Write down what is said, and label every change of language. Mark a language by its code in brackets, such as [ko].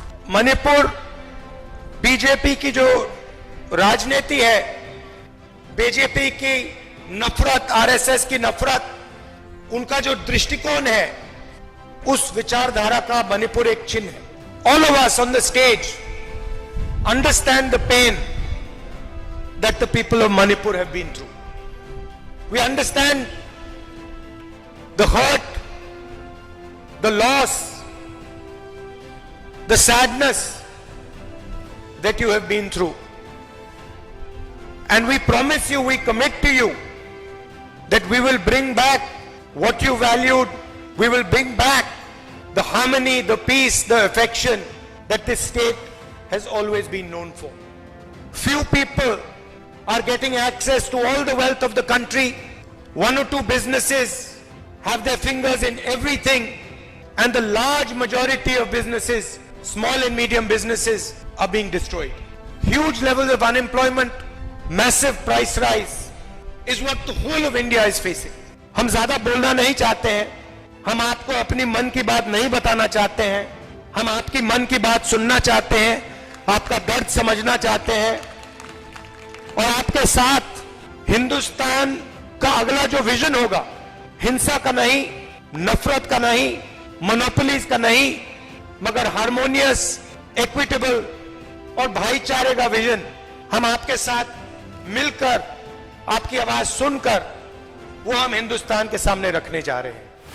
[hi] Manipur BJP की जो राजनीति है, बीजेपी की नफरत, आरएसएस की नफरत, उनका जो दृष्टिकोण है, उस विचारधारा का मणिपुर एक चिन्ह है। [en] All of us on the stage understand the pain that the people of Manipur have been through. We understand the hurt, the loss, the sadness that you have been through. And we promise you, we commit to you that we will bring back what you valued. We will bring back the harmony, the peace, the affection that this state has always been known for. Few people are getting access to all the wealth of the country. One or two businesses have their fingers in everything, and the large majority of businesses, small and medium businesses, are being destroyed. Huge levels of unemployment, massive price rise is what the whole of India is facing. [hi] हम ज्यादा बोलना नहीं चाहते हैं, हम आपको अपनी मन की बात नहीं बताना चाहते हैं, हम आपकी मन की बात सुनना चाहते हैं, आपका दर्द समझना चाहते हैं और आपके साथ हिंदुस्तान का अगला जो विजन होगा, हिंसा का नहीं, नफरत का नहीं, मोनोपोलीज का नहीं, मगर हार्मोनियस, इक्विटेबल और भाईचारे का विजन, हम आपके साथ मिलकर, आपकी आवाज सुनकर, वो हम हिंदुस्तान के सामने रखने जा रहे हैं।